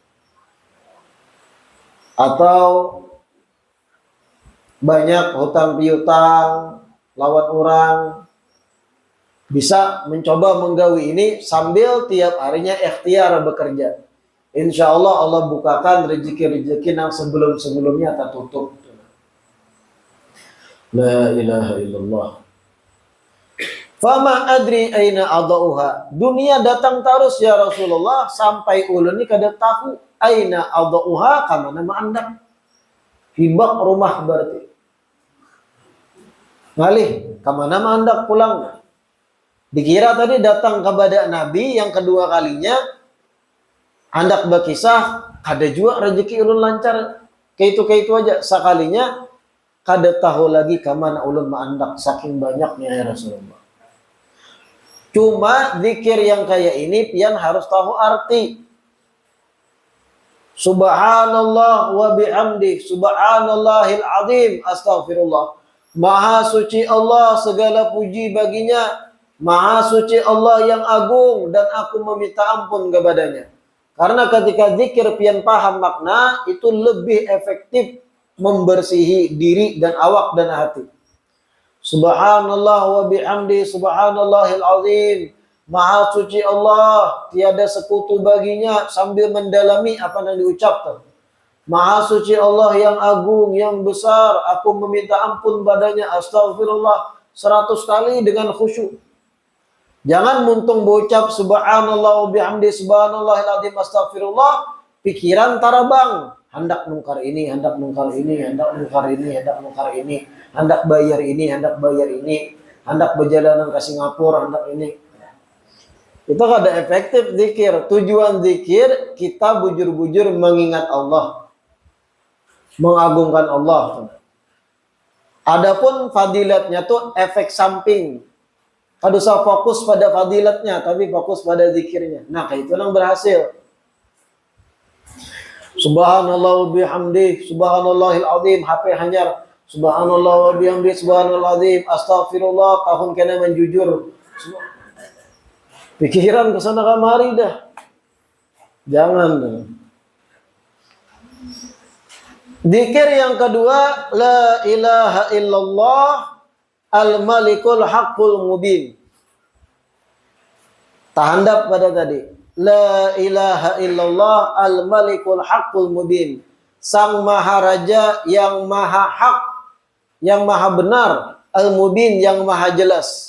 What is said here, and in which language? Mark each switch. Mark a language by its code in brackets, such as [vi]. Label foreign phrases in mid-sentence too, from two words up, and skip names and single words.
[id] Atau banyak hutang piutang, lawan orang, bisa mencoba menggawi ini sambil tiap harinya ikhtiar bekerja. [ar] إن شاء الله [id] Allah bukakan rezeki-rezeki yang sebelum-sebelumnya tertutup. [ar] لا إله إلا الله. فما أدري أين أضعها. [bjn] Dunia datang terus [ar] يا رسول الله [bjn] sampai ulun ni kada tahu [ar] أين أضعها [bjn] kamana maandak. Hibak rumah berarti. Ngalih kamana maandak pulang. Dikira tadi datang kepada Nabi yang kedua kalinya hendak berkisah, kada juga rezeki ulun lancar. Kayak itu aja. Sekalinya, kada tahu lagi kemana ulun maandak. Saking banyaknya [ar] يا رسول الله. [bjn] Cuma zikir yang kayak ini, pian harus tahu arti. [ar] سبحان الله وبحمده. سبحان الله العظيم. أستغفر الله. [id] Maha suci Allah, segala puji baginya. Maha suci Allah yang agung. Dan aku meminta ampun kepadanya. [bjn] Karena ketika zikir pian paham makna, itu lebih efektif membersihi diri dan awak dan hati. [ar] سبحان الله وبحمده سبحان الله العظيم. [id] Maha suci Allah, tiada sekutu baginya, sambil mendalami apa yang diucapkan. Maha suci Allah yang agung, yang besar, aku meminta ampun padanya, astaghfirullah 100 kali dengan khusyuk. [bjn] Jangan muntung bocap [ar] سبحان الله وبحمده سبحان الله العظيم أستغفر الله, [bjn] pikiran tarabang, hendak nungkar ini, hendak nungkar ini, hendak nungkar ini, hendak nungkar ini, hendak bayar ini, hendak bayar ini, hendak berjalanan ke Singapura, hendak ini. Itu kada efektif zikir. Tujuan zikir kita bujur-bujur mengingat Allah, mengagungkan Allah. Adapun fadilatnya tuh efek samping. Kada usah fokus pada fadilatnya, tapi fokus pada zikirnya. Nah, kayak itu yang berhasil. [ar] سبحان الله وبحمده، سبحان الله العظيم, [bjn] HP hanyar. [ar] سبحان الله وبحمده، سبحان الله العظيم, [bjn] astagfirullah, tahun kena menjujur. Pikiran kesana kamari dah. [id] Jangan. Zikir yang kedua, [ar] لا إله إلا الله الملك الحق المبين. [bjn] Tahandap pada tadi. [ar] لا إله إلا الله الملك الحق المبين. [id] Sang Maharaja yang maha hak, yang maha benar, al-mubin yang maha jelas.